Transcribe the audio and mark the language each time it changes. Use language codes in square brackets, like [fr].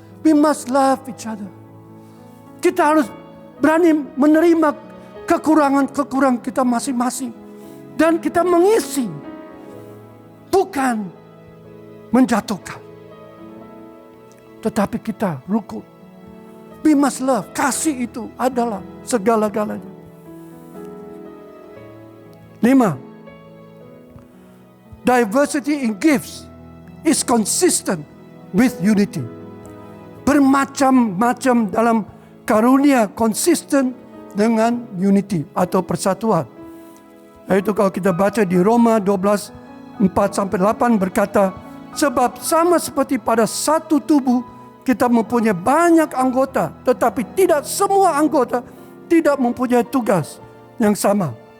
[en] We must love each other. [id] Kita harus berani menerima kekurangan-kekurangan kita masing-masing. Dan kita mengisi, bukan menjatuhkan. tetapi kita rukun. [en] We must love. [id] Kasih itu adalah segala-galanya. 5. [en] Diversity in gifts is consistent with unity. [id] Bermacam-macam dalam karunia konsisten dengan unity atau persatuan. Yaitu kalau kita baca di Roma 12, 4-8 berkata, sebab sama seperti pada satu tubuh, kita mempunyai banyak anggota, tetapi tidak semua anggota tidak mempunyai tugas yang sama.